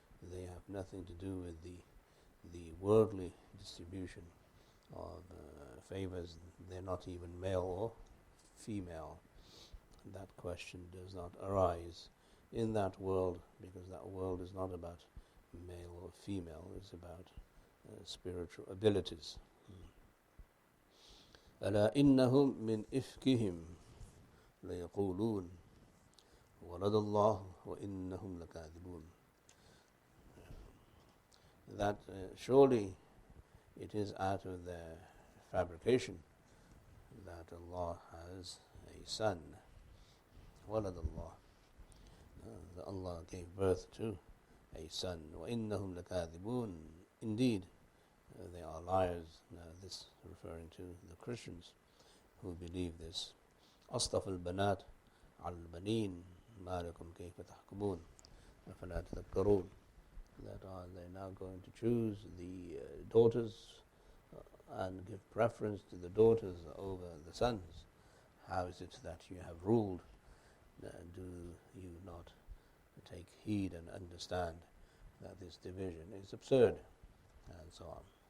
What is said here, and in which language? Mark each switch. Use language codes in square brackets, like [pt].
[en] They have nothing to do with the worldly distribution of favors. They're not even male or female. That question does not arise in that world, because that world is not about male or female. It's about spiritual abilities. [ar] ألا إنهم من إفكهم ليقولون ولد الله وإنهم لكاذبون. [en] That surely it is out of their fabrication that Allah has a son. [ar] ولد الله. [en] That Allah gave birth to a son. [ar] وإنهم لكاذبون. [en] Indeed, they are liars. This referring to the Christians who believe this. [ar] أصطفى البنات على البنين ما لكم كيف تحكمون أفلا تذكرون. [en] That are they now going to choose the daughters and give preference to the daughters over the sons? How is it that you have ruled? Do you not take heed and understand that this division is absurd? And so on.